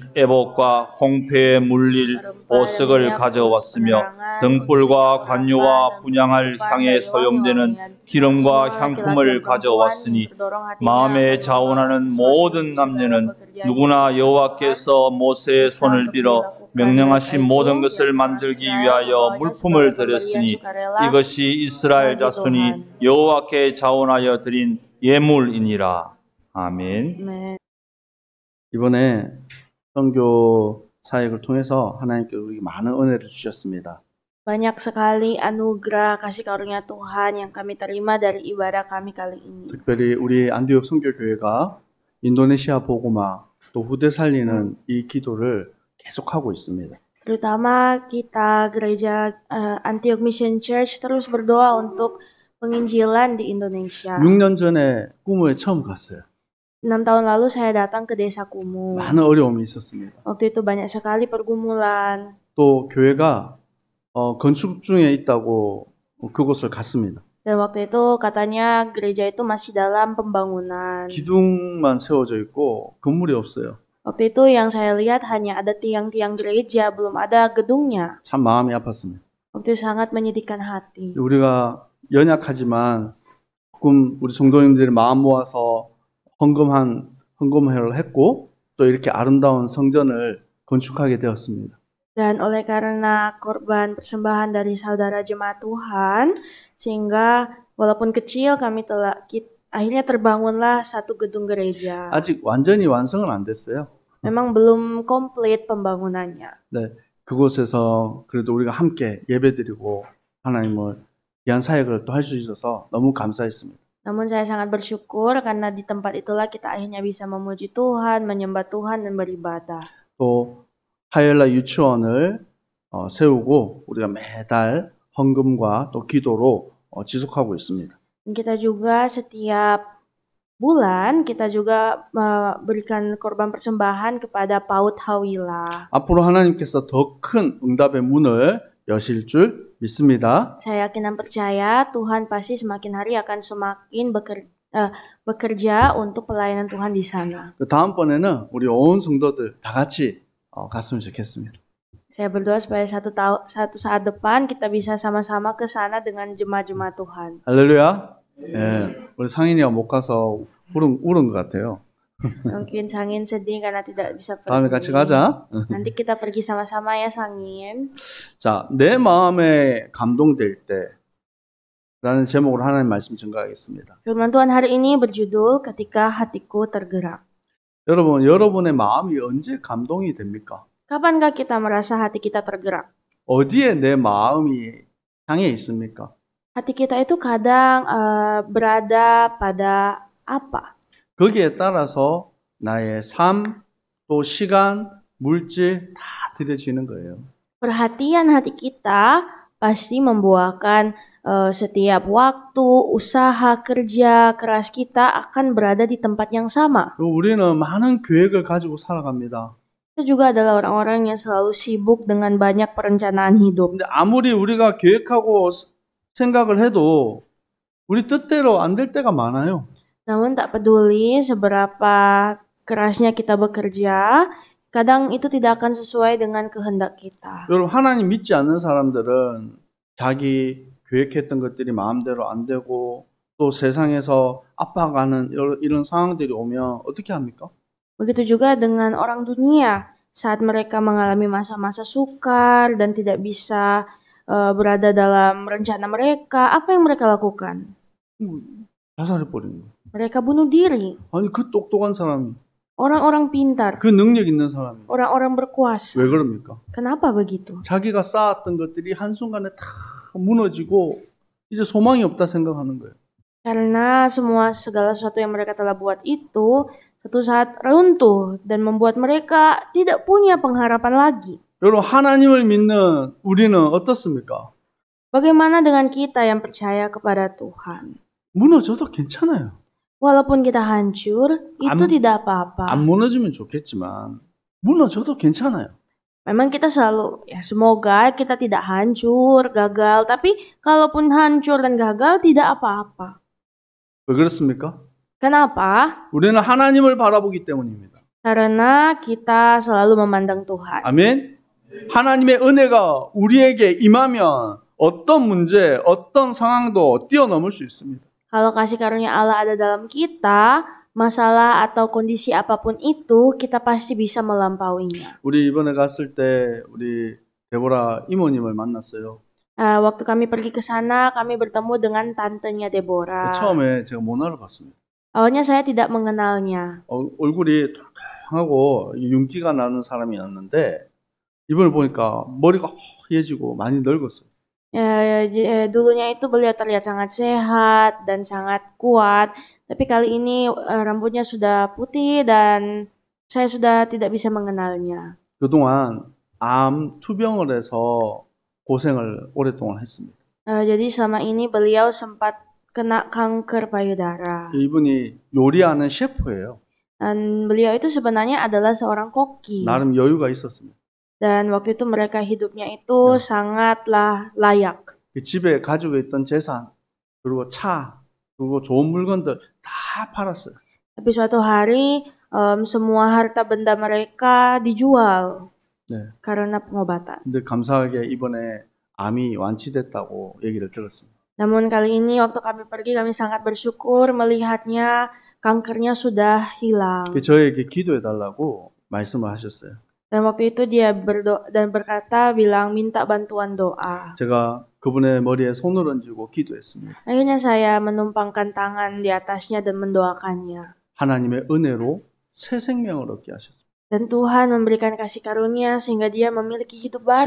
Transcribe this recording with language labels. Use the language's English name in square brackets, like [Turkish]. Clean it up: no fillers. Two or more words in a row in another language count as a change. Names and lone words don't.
[Korean] 에봇과 홍폐에 물릴 보석을 가져왔으며 등불과 관유와 분향할 향에 소용되는 기름과 향품을 가져왔으니 마음에 자원하는 모든 남녀는 누구나 여호와께서 모세의 손을 빌어 명령하신 모든 것을 만들기 위하여 물품을 드렸으니 이것이 이스라엘 자손이 여호와께 자원하여 드린 예물이니라. 아멘. 이번에 선교 사역을 통해서 하나님께서 우리에게 많은 은혜를 주셨습니다. [Indonesian] Banyak sekali anugerah kasih karunia Tuhan yang kami terima dari ibadah kami kali ini. [Korean] 특별히 우리 안디옥 선교교회가 인도네시아 복음화 또 후대 살리는 이 기도를 계속하고 있습니다. [Indonesian] Terutama kita gereja Antioch Mission Church terus berdoa untuk penginjilan di Indonesia. [Korean] 6년 전에 꾸무에 처음 갔어요. [Indonesian] 6 tahun lalu saya datang ke desa Kumuh. [Korean] 많은 어려움이 있었습니다. [Indonesian] Waktu itu banyak sekali pergumulan. [Korean] 또 교회가 건축 중에 있다고 그곳을 갔습니다. [Indonesian] Dan waktu itu katanya gereja itu masih dalam pembangunan. [Korean] 기둥만 세워져 있고 건물이 없어요. [Indonesian] Waktu itu yang saya lihat hanya ada tiang-tiang gereja, belum ada gedungnya. [Korean] 참 마음이 아팠습니다. [Indonesian] Waktu itu sangat menyedihkan hati. [Korean] 우리가 연약하지만 조금 우리 성도님들이 마음 모아서 헌금을 했고 또 이렇게 아름다운 성전을 건축하게 되었습니다. [Indonesian] Dan oleh karena korban persembahan dari saudara jemaat Tuhan, sehingga walaupun kecil akhirnya terbangunlah satu gedung gereja. [Korean] 아직 완전히 완성은 안 됐어요. [Indonesian] Memang belum komplit pembangunannya. [Korean] 네, 그곳에서 그래도 우리가 함께 예배드리고 하나님을 귀한 사역을 또 할 수 있어서 너무 감사했습니다. [Indonesian] Namun saya sangat bersyukur karena di tempat itulah kita akhirnya bisa memuji Tuhan, menyembah Tuhan dan beribadah. [Korean] 또 하엘라 유치원을 세우고 우리가 매달 헌금과 또 기도로 지속하고 있습니다. [Indonesian] Kita juga setiap bulan kita juga berikan korban persembahan kepada PAUD Hawilah. [Korean] 앞으로 하나님께서 더 큰 응답의 문을 여실 줄 믿습니다. [Indonesian] Saya yakin dan percaya Tuhan pasti semakin hari akan semakin bekerja untuk pelayanan Tuhan di sana. [Korean] 다음번에는 우리 온 성도들 다 같이 갔으면 좋겠습니다. [Indonesian] Saya berdoa supaya satu saat depan kita bisa sama-sama ke sana dengan jemaat-jemaat Tuhan. [Korean] 할렐루야. 예, 우리 상인이가 못 가서 울은 것 같아요. [Indonesian] Mungkin Sangin sedih karena tidak bisa pergi. [Korean] 다음에 같이 가자. [Indonesian] Nanti kita pergi sama-sama ya Sangin. [Korean] 자, 내 마음에 감동될 때 라는 제목으로 하나님 말씀 증거하겠습니다. [Indonesian] Firman Tuhan hari ini berjudul Ketika Hatiku Tergerak. [Korean] 여러분의 마음이 언제 감동이 됩니까? [Indonesian] Kapankah kita merasa hati kita tergerak? [Korean] 어디에 내 마음이 향해 있습니까? [Indonesian] Hati kita itu kadang berada pada apa? [Korean] 거기에 따라서 나의 삶, 또 시간, 물질 다 들여지는 거예요. [Indonesian] Perhatian hati kita pasti membuahkan setiap waktu, usaha, kerja keras kita akan berada di tempat yang sama. [Korean] 우리는 많은 계획을 가지고 살아갑니다. [Indonesian] Kita juga adalah orang-orang yang selalu sibuk dengan banyak perencanaan hidup. [Korean] 근데 아무리 우리가 계획하고 생각을 해도 우리 뜻대로 안 될 때가 많아요. [Indonesian] Namun tak peduli seberapa kerasnya kita bekerja, Kadang itu tidak akan sesuai dengan kehendak kita. [Korean] 여러분, 하나님 믿지 않는 사람들은 자기 계획했던 것들이 마음대로 안 되고 또 세상에서 압박하는 이런 상황들이 오면 어떻게 합니까? [Indonesian] Begitu juga dengan orang dunia, saat mereka mengalami masa-masa sukar dan tidak bisa berada dalam rencana mereka, apa yang mereka lakukan? [Korean] 자살해버리는 거예요. [Indonesian] Mereka bunuh diri. [Korean] 아니, 그 똑똑한 사람이, [Indonesian] Orang-orang pintar, [Korean] 그 능력 있는 사람이 [Indonesian] orang-orang berkuasa. [Korean] 왜 그럽니까? [Indonesian] Kenapa begitu? [Korean] 자기가 쌓았던 것들이 한순간에 다 무너지고 이제 소망이 없다 생각하는 거예요. [Indonesian] Karena segala sesuatu yang mereka telah buat itu suatu saat runtuh dan membuat mereka tidak punya pengharapan lagi. [Korean] 여러분, 하나님을 믿는 우리는 어떻습니까? [Indonesian] Bagaimana dengan kita yang percaya kepada Tuhan? [Korean] 무너져도 괜찮아요. [Indonesian] Walaupun kita hancur, itu tidak apa-apa. [Korean] 안 무너지면 좋겠지만 무너져도 괜찮아요. [Indonesian] Memang kita selalu, ya semoga kita tidak hancur, gagal. Tapi kalaupun hancur dan gagal, tidak apa-apa. [Korean] 왜 그렇습니까? [Indonesian] Kenapa? [Korean] 우리는 하나님을 바라보기 때문입니다. [Indonesian] Karena kita selalu memandang Tuhan. [Korean] 아멘. 하나님의 은혜가 우리에게 임하면 어떤 문제, 어떤 상황도 뛰어넘을 수 있습니다. [Indonesian] Kalau kasih karunia Allah ada dalam kita, masalah atau kondisi apapun itu, kita pasti bisa melampauinya. [Korean] 우리 이번에 갔을 때 우리 데보라 이모님을 만났어요. [Indonesian] Waktu kami pergi ke sana, kami bertemu dengan tantenya Deborah. [Korean] 처음에 제가 못 알아봤습니다. [Indonesian] Awalnya saya tidak mengenalnya. [Korean] 얼굴이 통통하고 윤기가 나는 사람이었는데 이번에 보니까 머리가 허해지고 많이 늙었어요. [Indonesian] Dulunya itu beliau terlihat sangat sehat dan sangat kuat, tapi kali ini rambutnya sudah putih dan saya sudah tidak bisa mengenalnya. [Korean] 그동안 암 투병을 해서 고생을 오랫동안 했습니다. [Indonesian] Jadi selama ini beliau sempat kena kanker payudara. [Korean] 이분이 요리하는 셰프예요. [Indonesian] Dan beliau itu sebenarnya adalah seorang koki. [Korean] 나름 여유가 있었습니다. [Indonesian] Dan waktu itu mereka hidupnya itu sangatlah layak. [Korean] 집에 가지고 있던 재산, 그리고 차, 그리고 좋은 물건들 다 팔았어요. [Indonesian] Tapi suatu hari semua harta benda mereka dijual karena pengobatan. [Korean] 근데 감사하게 이번에 암이 완치됐다고 얘기를 들었습니다. [Indonesian] Namun kali ini waktu kami pergi, kami sangat bersyukur melihatnya kankernya sudah hilang. [Korean] 저에게 기도해달라고 말씀을 하셨어요. [Indonesian] Dan waktu itu dia berdoa dan bilang minta bantuan doa. [Korean] 제가 그분의 머리에 손을 얹고 기도했습니다. [Indonesian] Akhirnya saya menumpangkan tangan di atasnya dan mendoakannya. [Korean] 하나님의 은혜로 새 생명을 얻게 하셨습니다. [Indonesian] Dan Tuhan memberikan kasih karunia sehingga dia memiliki hidup baru.